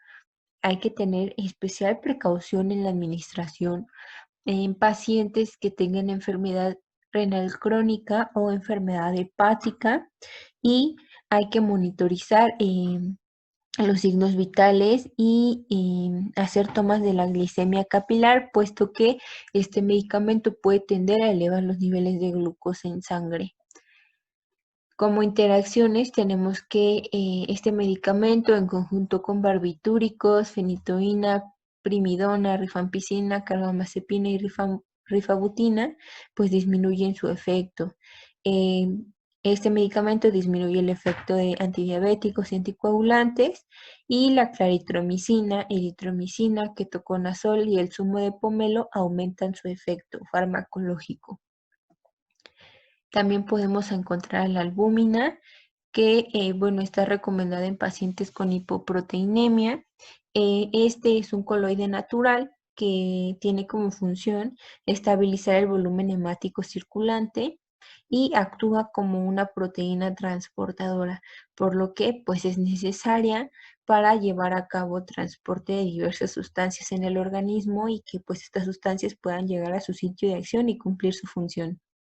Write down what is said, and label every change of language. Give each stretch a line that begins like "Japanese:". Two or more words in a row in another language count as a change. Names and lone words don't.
Spanish: Hay que tener especial precaución en la administración en pacientes que tengan enfermedad renal crónica o enfermedad hepática y hay que monitorizar los signos vitales y hacer tomas de la glicemia capilar, puesto que este medicamento puede tender a elevar los niveles de glucosa en sangre. Como interacciones tenemos que este medicamento en conjunto con barbitúricos, fenitoína, primidona, rifampicina, carbamazepina y rifabutina, pues disminuyen su efecto. Este medicamento disminuye el efecto de antidiabéticos y anticoagulantes, y la claritromicina, eritromicina, ketoconazol y el zumo de pomelo aumentan su efecto farmacológico. También podemos encontrar la albúmina, que bueno, está recomendada en pacientes con hipoproteinemia. Este es un coloide natural que tiene como función estabilizar el volumen hemático circulante y actúa como una proteína transportadora, por lo que pues es necesaria para llevar a cabo transporte de diversas sustancias en el organismo y que pues estas sustancias puedan llegar a su sitio de acción y cumplir su función.